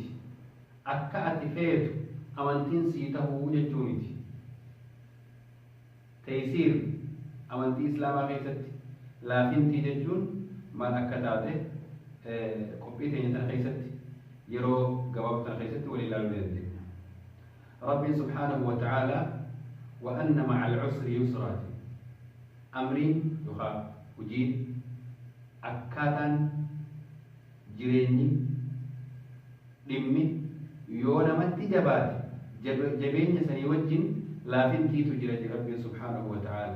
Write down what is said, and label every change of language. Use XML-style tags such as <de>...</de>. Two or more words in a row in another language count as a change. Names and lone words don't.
<om>Akka ati feetu amantiin sii ta'uu jechuu miti. Taysiir amantii islaamaa keessatti laafintii jechuun maal akka taate qophii teenya tana keessatti yeroo gabaabaa tana keessatti wal ilaaluu dandeenya. Rabbiin</om> <ar>سبحانه وتعالى وأن مع العسر يسرا.</ar> <om>Amriin yookaan hojiin akkaataan jireenyi dhimmi yoo namatti jabaate jabeenya sanii wajjin laafintiitu jira jedha Rabbiin</om> <ar>سبحانه وتعالى.</ar>